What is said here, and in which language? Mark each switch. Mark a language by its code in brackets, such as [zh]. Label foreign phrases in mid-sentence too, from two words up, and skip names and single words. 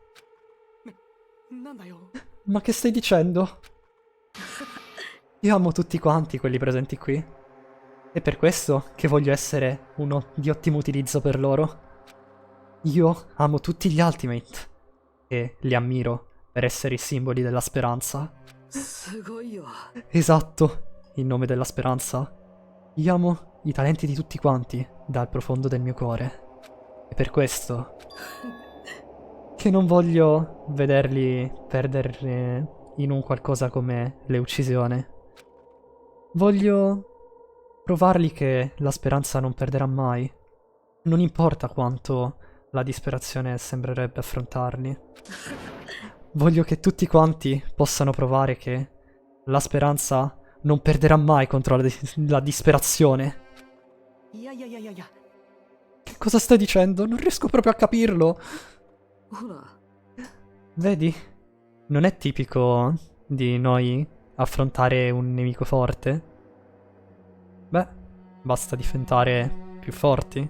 [it] Ma che stai dicendo? Io amo tutti quanti quelli presenti qui. È per questo che voglio essere uno di ottimo utilizzo per loro. Io amo tutti gli Ultimate e li ammiro per essere i simboli della speranza. [ja] すごいよ。 [it] Esatto, in nome della speranza. Io amo i talenti di tutti quanti dal profondo del mio cuore. E per questo che non voglio vederli perdere in un qualcosa come l'uccisione. Voglio provarli che la speranza non perderà mai. Non importa quanto la disperazione sembrerebbe affrontarli. Voglio che tutti quanti possano provare che la speranza non perderà mai contro la disperazione. [ja] いやいやいやいやいや [it] Che cosa stai dicendo? Non riesco proprio a capirlo. [ja] ほら、 [it] Vedi? Non è tipico di noi affrontare un nemico forte? Beh, basta diventare più forti.